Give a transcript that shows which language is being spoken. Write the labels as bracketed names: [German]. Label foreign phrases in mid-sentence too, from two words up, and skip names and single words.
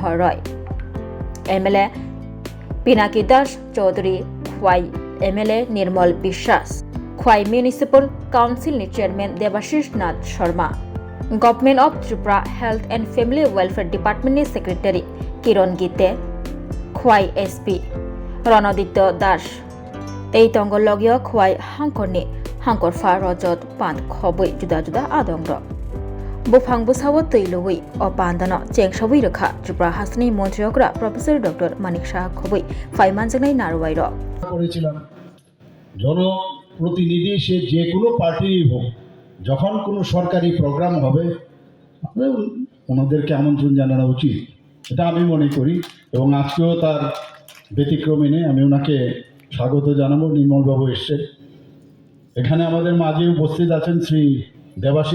[Kok Borok] Roy MLA Pinaki Das Chaudhary khwai MLA Nirmal Bishwas Khwai Municipal Council ni Chairman Debashish Nath Sharma, Government of Tripura Health and Family Welfare Department ni Secretary Kiron Gite, Khwai SP Ronaditya Das, Teitongo Logyo Khwai Hangkor ni Hangkor Fa Rojot Pand Khobui Juda Juda Adongro. Bufang Busawa Teiluwi or Pandana Cheng Shawi Rakha Tripura Hasini Montriokra Professor Dr. Manik Saha Khobui 5 [English] months ago [Kok Borok] Narwairo. [Bangla] প্রতিনিধি সে যে কোনো পার্টিরই হোক যখন কোনো সরকারি প্রোগ্রাম হবে ওনাদেরকে আমন্ত্রণ জানানো উচিত এটা আমি মনে করি এবং আজকেও তার ব্যতিক্রমে নেই আমি ওনাকে স্বাগত জানাবো নির্মলবাবু এসছেন এখানে আমাদের মাঝে উপস্থিত আছেন শ্রী দেবাশিস